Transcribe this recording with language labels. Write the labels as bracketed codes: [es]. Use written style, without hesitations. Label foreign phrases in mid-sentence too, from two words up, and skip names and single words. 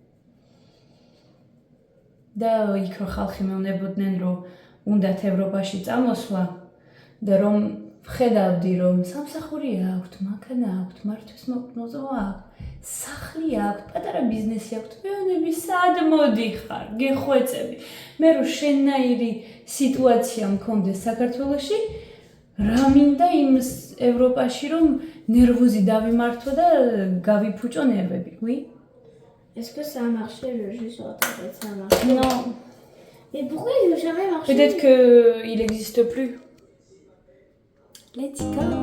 [ka] და იქ რო ხალხი მეუბნებოდნენ, რომ უნდათ ევროპაში წამოსვლა და რომ ვხედავდი, რომ სამსახური აქვთ, მანქანა აქვთ, მართვის მოწოვა აქვთ, სახლი აქვთ, პატარა ბიზნესი აქვთ, მეუბნები სად მოდიხარ, გეხვეწები. მე რომ შენნაირი სიტუაცია მქონდეს საქართველოში, რა მინდა იმ ევროპაში, რომ ნერვოზი დავიმართო და გავიფუჭო ნერვები, [fr] oui? Est-ce que ça a marché le jeu sur Internet? Ça a marché? Non. Mais pourquoi il n'a jamais marché? Peut-être qu'il n'existe plus. [en] Let's go.